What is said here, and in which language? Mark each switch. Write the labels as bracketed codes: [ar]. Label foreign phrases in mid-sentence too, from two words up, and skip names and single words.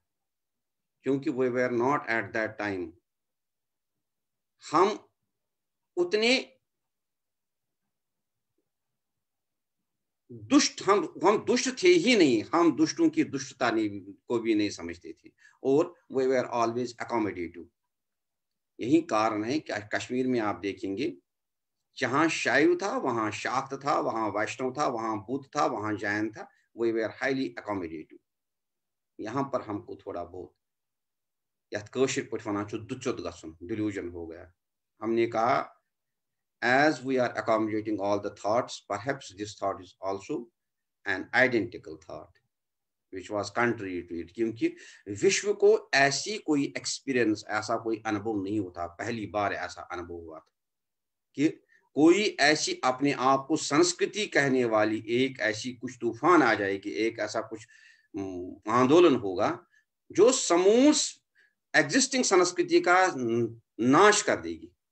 [hi] क्योंकि [en] we were not at that time, [hi] हम उतने दुष्ट, हम दुष्ट थे ही नहीं, हम दुष्टों की दुष्टता को भी नहीं समझते थे, और [en] we were always accommodative. [hi] यही कारण है कि कश्मीर में आप देखेंगे, जहां शैव था वहां शाक्त था, वहां वैष्णव था, वहां बुद्ध था, वहां जैन था, [en] we were highly accommodative. [hi] यहाँ पर हमको थोड़ा बहुत [ks] यथ कशिर पठ वनान दुचुत गसन, [hi] डिल्यूजन हो गया। हमने कहा [en] as we are accommodating all the thoughts, perhaps this thought is also an identical thought which was contrary to it, [hi] क्योंकि विश्व को ऐसी कोई एक्सपीरियंस, ऐसा कोई अनुभव नहीं होता, पहली बार ऐसा अनुभव हुआ था कि कोई ऐसी अपने आप को संस्कृति कहने वाली एक ऐसी कुछ तूफान आ जाएगी, एक ऐसा कुछ आंदोलन होगा जो समूल एग्जिस्टिंग संस्कृति का नाश कर देगी।